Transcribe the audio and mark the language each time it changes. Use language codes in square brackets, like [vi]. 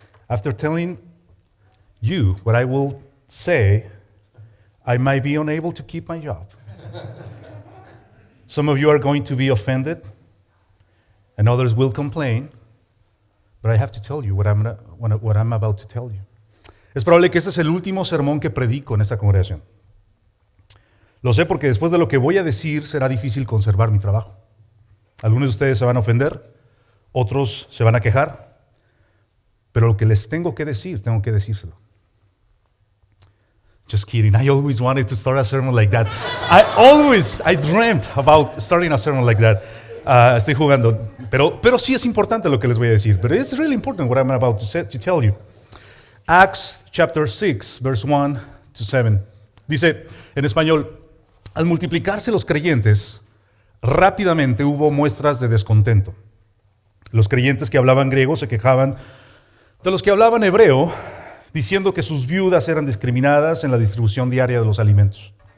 [en] After telling you what I will say, I might be unable to keep my job. Some of you are going to be offended, and others will complain, but I have to tell you what I'm about to tell you. [es] Es probable que este es el último sermón que predico en esta congregación. Lo sé porque después de lo que voy a decir será difícil conservar mi trabajo. Algunos de ustedes se van a ofender, otros se van a quejar, pero lo que les tengo que decir, tengo que decírselo. [en] Just kidding, I always wanted to start a sermon like that. I dreamt about starting a sermon like that. [es] Estoy jugando, pero sí es importante lo que les voy a decir. [en] But it's really important what I'm about to tell you. Acts chapter 6, verse 1 to 7. [es] Dice en español, al multiplicarse los creyentes, rápidamente hubo muestras de descontento. Los creyentes que hablaban griego se quejaban de los que hablaban hebreo, diciendo que sus viudas eran discriminadas en la distribución diaria de los alimentos.